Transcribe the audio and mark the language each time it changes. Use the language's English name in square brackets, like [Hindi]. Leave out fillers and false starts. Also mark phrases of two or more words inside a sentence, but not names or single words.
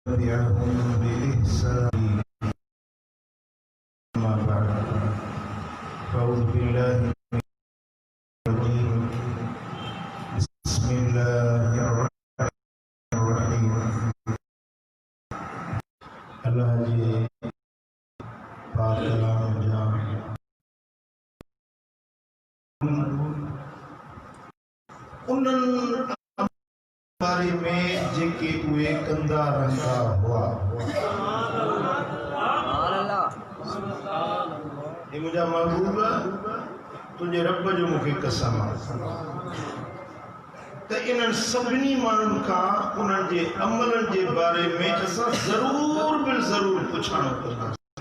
[Arabic] تبعهم بإحسان أما بعد فأعوذ بالله من الرجيم بسم الله الرحمن الرحيم [Sindhi] अल्लाह जी पाक कलाम जान उन्हनि बारे में जेके उहे कंदा रहंदा हुआ हे मुंहिंजा महबूब तुंहिंजे रब जो मूंखे कसम त इन्हनि सभिनी माण्हुनि खां उन्हनि जे अमलनि जे बारे में असां ज़रूर बिल ज़रूर पुछणो कंदासीं।